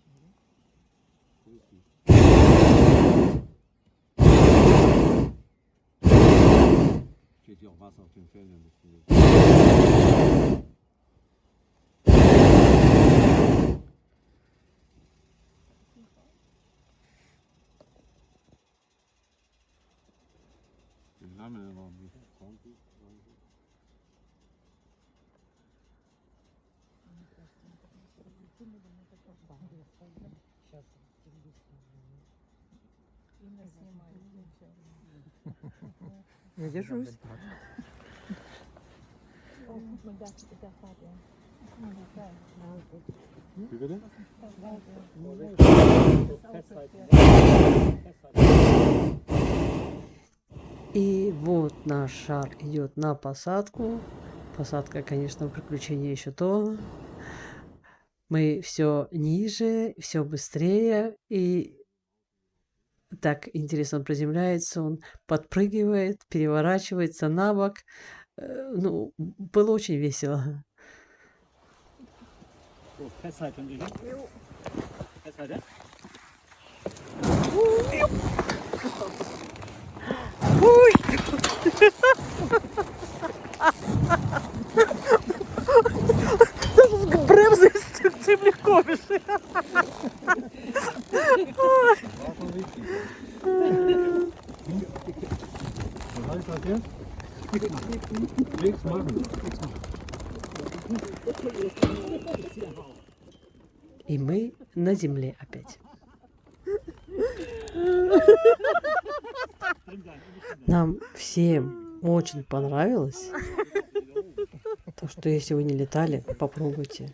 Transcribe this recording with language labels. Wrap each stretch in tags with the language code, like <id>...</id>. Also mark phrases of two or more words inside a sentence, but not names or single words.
<de>Steht hier auch Wasser auf den Feldern. Den haben wir noch nicht. 20.</de> <ru>Я держусь.</ru> <de>Wie bitte?</de> <ru>И вот наш шар идет на посадку. Посадка, конечно, приключение еще то. Мы все ниже, все быстрее. И так интересно он приземляется, он подпрыгивает, переворачивается на бок. Ну, было очень весело.</ru> <de>So, festhalten, Igel. Festhalten. Брemse ist ziemlich komisch. War schon richtig. Was heißt das jetzt? Nichts machen.</de> <ru>И мы на земле опять. Нам всем очень понравилось. Так что, если вы не летали, попробуйте.</ru>